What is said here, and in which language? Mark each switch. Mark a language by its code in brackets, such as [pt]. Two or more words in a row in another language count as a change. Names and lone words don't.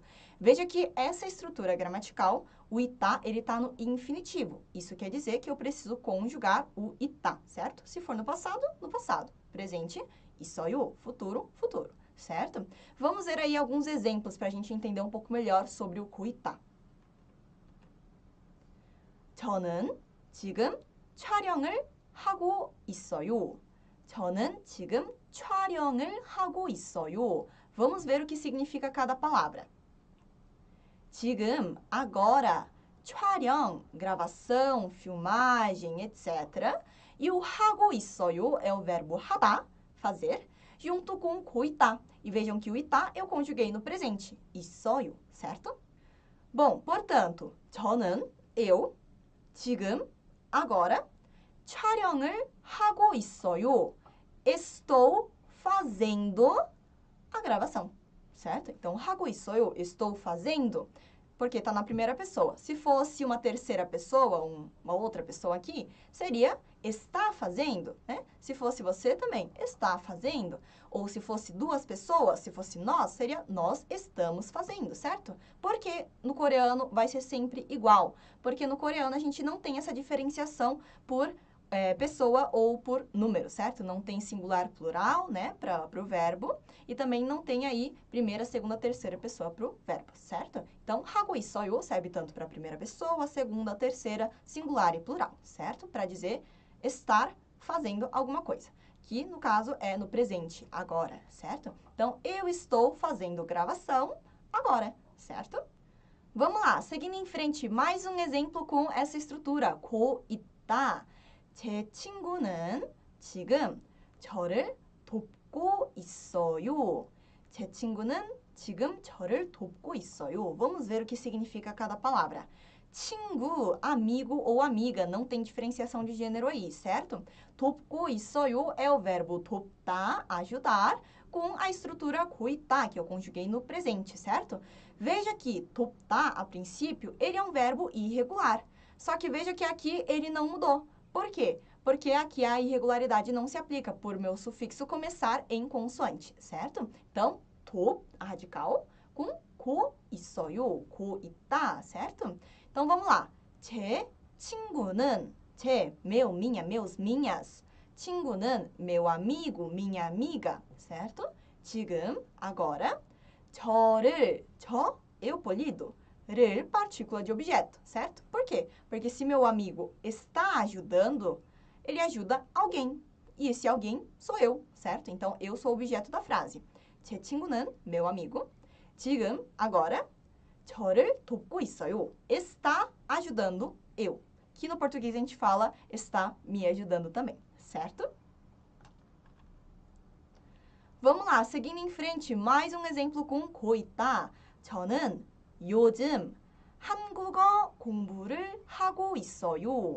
[pt] Veja que essa estrutura gramatical, o itá, ele está no infinitivo. Isso quer dizer que eu preciso conjugar o itá, certo? Se for no passado, presente, 있어요, futuro, futuro, certo? Vamos ver aí alguns exemplos para a gente entender um pouco melhor sobre o [ko] 고 있다. 저는 지금 촬영을 하고 있어요. 저는 지금 촬영을 하고 있어요. [pt] Vamos ver o que significa cada palavra. 지금, agora, 촬영, gravação, filmagem, etc. E o [ko] 하고 있어요 [pt] é o verbo 하다, fazer, junto com [ko] 고 있다. [pt] E vejam que o 있다 eu conjuguei no presente, 있어요, certo? Bom, portanto, [ko] 저는, eu, 지금, agora, 촬영을 하고 있어요. [pt] Estou fazendo a gravação, certo? Então, [ko] 하고 있어요, [pt] estou fazendo, porque está na primeira pessoa. Se fosse uma terceira pessoa, uma outra pessoa aqui, seria está fazendo, né? Se fosse você também, está fazendo. Ou se fosse duas pessoas, se fosse nós, seria nós estamos fazendo, certo? Porque no coreano vai ser sempre igual. Porque no coreano a gente não tem essa diferenciação por pessoa ou por número, certo? Não tem singular plural, né, para o verbo. E também não tem aí primeira, segunda, terceira pessoa para o verbo, certo? Então, [ko] 하고 있어요 [pt] serve tanto para a primeira pessoa, segunda, terceira, singular e plural, certo? Para dizer estar fazendo alguma coisa. Que, no caso, é no presente, agora, certo? Então, eu estou fazendo gravação agora, certo? Vamos lá, seguindo em frente, mais um exemplo com essa estrutura, [ko] 고 있다. 제 친구는 지금 저를 돕고 있어요. 제 친구는 지금 저를 돕고 있어요. [pt] Vamos ver o que significa cada palavra. 친구, amigo ou amiga, não tem diferenciação de gênero aí, certo? [ko] 돕고 있어요 [pt] é o verbo 돕다, ajudar, com a estrutura [ko] 고 있다, [pt] que eu conjuguei no presente, certo? Veja que 돕다, a princípio, ele é um verbo irregular. Só que veja que aqui ele não mudou. Por quê? Porque aqui a irregularidade não se aplica por meu sufixo começar em consoante, certo? Então, 돕, a radical, com [ko] 고 있어요, 고 있다, [pt] certo? Então, vamos lá. [ko] 제 친구는, 제, [pt] meu, minha, meus, minhas. 친구는, meu amigo, minha amiga, certo? 지금, agora. 저를, eu polido. 를, partícula de objeto, certo? Por quê? Porque se meu amigo está ajudando, ele ajuda alguém. E esse alguém sou eu, certo? Então, eu sou o objeto da frase. [ko] 제 친구는, [pt] meu amigo. 지금, agora. [ko] 저를 돕고 있어요. [pt] Está ajudando eu. Que no português a gente fala está me ajudando também, certo? Vamos lá, seguindo em frente, mais um exemplo com [ko] 고 있다. 저는 요즘 한국어 공부를 하고 있어요.